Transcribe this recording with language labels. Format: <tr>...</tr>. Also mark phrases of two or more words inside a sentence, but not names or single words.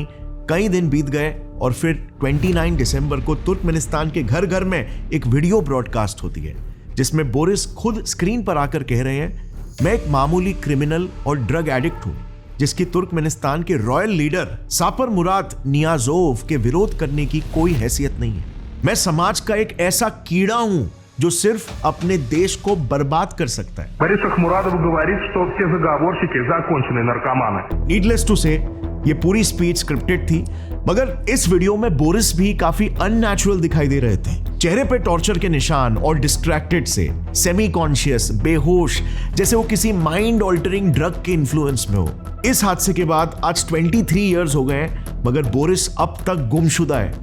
<hi>कई दिन बीत गए और फिर 29 दिसंबर को तुर्कमेनिस्तान के घर घर में एक</hi> <en>video broadcast</en> <hi>होती है जिसमें बोरिस खुद स्क्रीन पर आकर कह रहे हैं, मैं एक मामूली क्रिमिनल और</hi> <en>drug addict</en> <hi>हूं जिसकी तुर्कमेनिस्तान के</hi> <en>royal leader</en> <hi>सापर मुराद नियाज़ोव के विरोध करने की कोई हैसियत नहीं है। मैं समाज का एक ऐसा कीड़ा हूं जो सिर्फ अपने देश को बर्बाद कर सकता है।</hi> <ru>Борис Шахмурадов говорит, что все заговорщики законченные наркоманы.</ru> <en>needless to say</en> <hi>ये पूरी स्पीच स्क्रिप्टेड थी, मगर इस वीडियो में बोरिस भी काफी अननेचुरल दिखाई दे रहे थे। चेहरे पे टॉर्चर के निशान और डिस्ट्रैक्टेड से,</hi> <en>semi conscious,</en> <hi>बेहोश, जैसे वो किसी</hi> <en>mind altering drug</en> <hi>के इन्फ्लुएंस में हो। इस हादसे के बाद आज 23 इयर्स हो गए मगर बोरिस अब तक गुमशुदा है।</hi>